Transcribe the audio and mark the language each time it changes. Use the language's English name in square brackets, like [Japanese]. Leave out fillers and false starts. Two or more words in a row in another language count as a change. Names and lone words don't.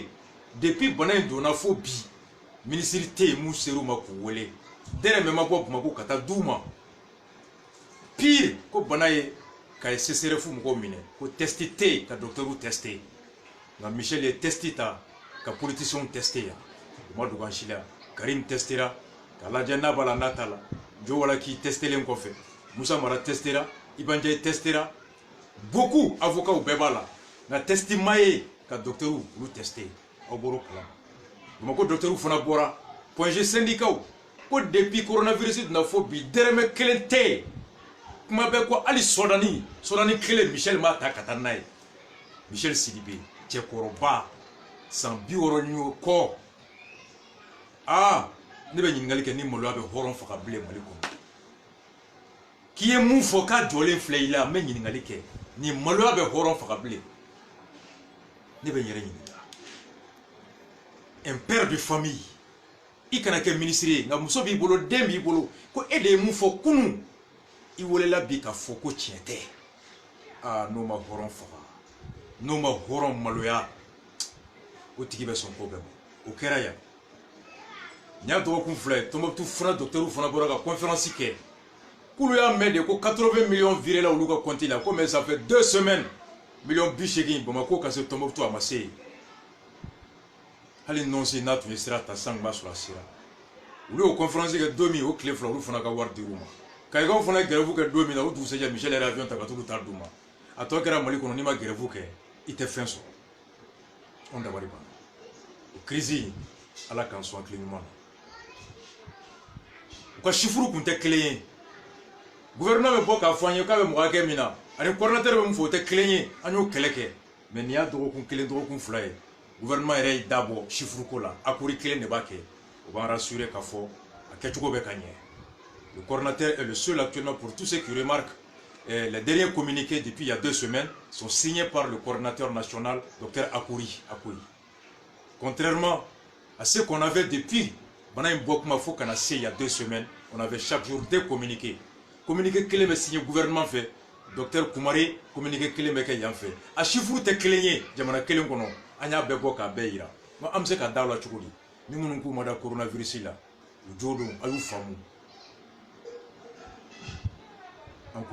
[Bambara] depuis bana in donna fo bi ministre tɛ yen mun ser'u ma k'u wele dɛrɛmɛ ma bɔ Bamako ka taa d'u ma pire ko bana ye ka CCRF mɔgɔw minɛ ko test tɛ yen ka docteurw tester nka Michel ye test ta ka politiciens tester yan u ma dogo an si la Karim testera k'a lajɛ n'a b'a la n'a t'a la Jo Wala k'i testelen kɔfɛ Musa Mara testera Iba Ndiaye testera [French] beaucoup avocats [Bambara] bɛɛ b'a la nka test ma ye ka docteurw olu tester aw bɔr'o kalama Bamako docteurw fana bɔra point G syndicat ko depuis coronavirus donna fo bi dɛrɛmɛ kelen tɛ yen kuma bɛɛ ko hali sɔdani kelen Michel m'a ta ka taa n'a ye Michel Sidibe cɛkɔrɔba san 60 kɔ ne bɛ ɲininkali kɛ ni maloya bɛ hɔrɔn faga bilen Mali kɔnɔ k'i ye mun fɔ k'a jɔlen filɛ i la n bɛ ɲininkali kɛ ni maloya bɛ hɔrɔn faga bilen ne bɛ n yɛrɛ ɲininka [French] un père de famille [Bambara] i kana kɛ ministre ye nka muso b'i bolo den b'i bolo ko e de ye mun fɔ kunun i welela bi ka fɔ ko tiɲɛ tɛ n'o ma hɔrɔn faga n'o ma hɔrɔn maloya o tigi bɛ sɔn ko bɛɛ ma o kɛra yan n y'a dɔgɔkun filɛ Tombouctou fana docteurw fana bɔra ka conférence kɛ k'olu y'a mɛn de ko 80 [French] millions viré [Bambara] olu ka compte la ko mais [French] ça fait 2 semaines millions 80 [Bambara] Bamako ka se Tombouctou a ma se yen hali nɔnsi n'a tun ye sira ta san b'a sɔrɔ a sera olu y'o conférence kɛ don min o tile fila olu fana ka wari dir'u ma Kayikaw fana ye grève kɛ don min na o dugusɛjɛ Michel yɛrɛ avion ta ka t'olu ta d'u ma a tɔ kɛra Mali kɔnɔ n'i ma grève kɛ i tɛ fɛn sɔrɔ anw dabali banna o crise Ala k'an sɔn hakili ɲuman na u ka chiffres kun tɛ kelen ye gouvernement bɛ bɔ k'a fɔ an ye k'a bɛ mɔgɔ hakɛ min na ani coordinateur bɛ mun fɔ o tɛ kelen ye an y'o kɛlɛ kɛ mais nin y'a dɔgɔkun kelen dɔgɔkun fila ye gouvernement yɛrɛ y'i da bɔ chiffre ko la accord kelen de b'a kɛ o b'an rassurer k'a fɔ a kɛcogo bɛ ka ɲɛ [French] le coordinateur est le seul actuellement pour tous ceux qui remarquent les derniers communiqués depuis il y a 2 semaines sont signés par le coordinateur national Dr Akouri. Contrairement à ce qu'on avait depuis [Bambara] bana in bɔ kuma fo kana se [French] il y a 2 semaines on avait chaque jour 2 communiqués [Bambara] communiqué kelen bɛ signé gouvernement fɛ docteur Kumare communiqué kelen bɛ kɛ yan fɛ a chiffre tɛ kelen ye jamana kelen kɔnɔ an y'a bɛɛ bɔ k'a bɛɛ yira nka an bɛ se ka da o la cogo di ni minnu k'u ma da coronavirus la u jo don a y'u faamu an k'o